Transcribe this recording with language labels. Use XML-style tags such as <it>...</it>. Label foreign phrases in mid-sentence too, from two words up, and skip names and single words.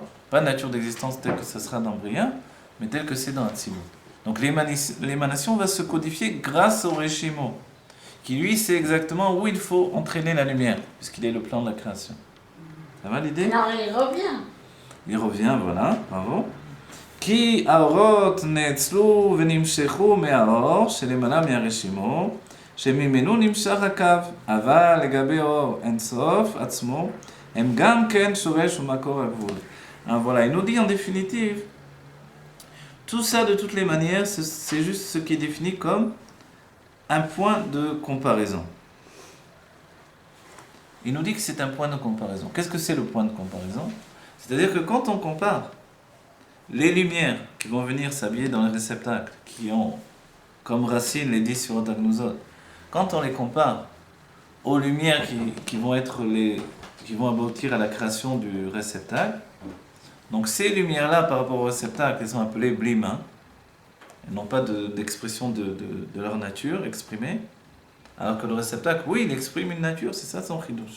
<fr>Pas nature d'existence telle que ce sera dans Bria, mais telle que c'est dans Hatzilut. Donc l'émanation va se codifier grâce au Reshimo, qui lui sait exactement où il faut entraîner la lumière, puisqu'il est le plan de la création. Ça va l'idée? Alors il revient. Il revient, voilà, bravo.</fr> <he>כי האורות נאצלו ונמשכו מהאור שלמעלה מהרשימו, שממנו נמשך הקו, אבל לגבי אור אינסוף עצמו, הם גם כן שורש ומקור הגבול.</he> <fr>Alors voilà, il nous dit en définitive, tout ça de toutes les manières, c'est juste ce qui est défini comme un point de comparaison. Il nous dit que c'est un point de comparaison. Qu'est-ce que c'est le point de comparaison? C'est-à-dire que quand on compare les lumières qui vont venir s'habiller dans les réceptacles, qui ont comme racine les 10 surot Agnuzot, quand on les compare aux lumières qui vont aboutir à la création du réceptacle, donc ces lumières-là par rapport au réceptacle, elles sont appelées blima, elles n'ont pas d'expression de leur nature exprimée, alors que le réceptacle, oui, il exprime une nature, c'est ça son chidouche.</fr>